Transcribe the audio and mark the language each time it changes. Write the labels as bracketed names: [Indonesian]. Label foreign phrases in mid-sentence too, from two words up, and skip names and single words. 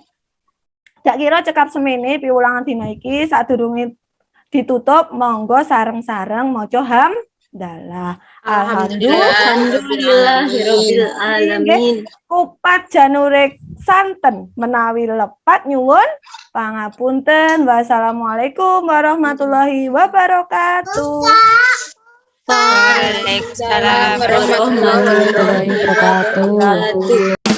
[Javanese] Jak kira cekap semene piwulangan dina iki sadurunge ditutup monggo sareng-sareng maca hamdalah. [Arabic] الحمد لله رب العالمين. [Javanese] Kupat Janurek santen menawi lepat nyuwun pangapunten. [Arabic] والسلام عليكم ورحمة الله وبركاته. وعليكم السلام ورحمة الله ورحمة الله وبركاته. وبركاته.